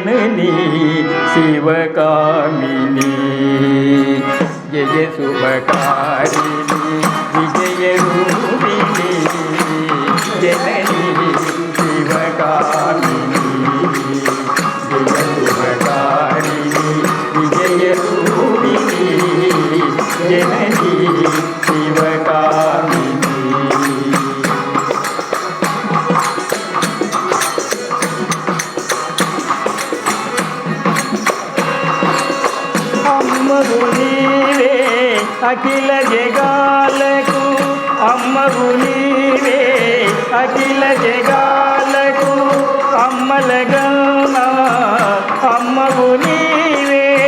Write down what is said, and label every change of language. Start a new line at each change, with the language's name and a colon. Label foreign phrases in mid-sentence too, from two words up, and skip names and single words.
Sanskrit: जननी शिवकामिनी जय शुभकारिणी विजय रूपिणी जननी शिवकामिनी जय शुभकारिणी विजय रूपिणी जननी शिवकामिनी
Telugu: అమ్మవు నీవే అఖిల జగాలకు అమ్మవు నీవే అఖిల జగాలకు అమ్మలగన్నా అమ్మవు నీవే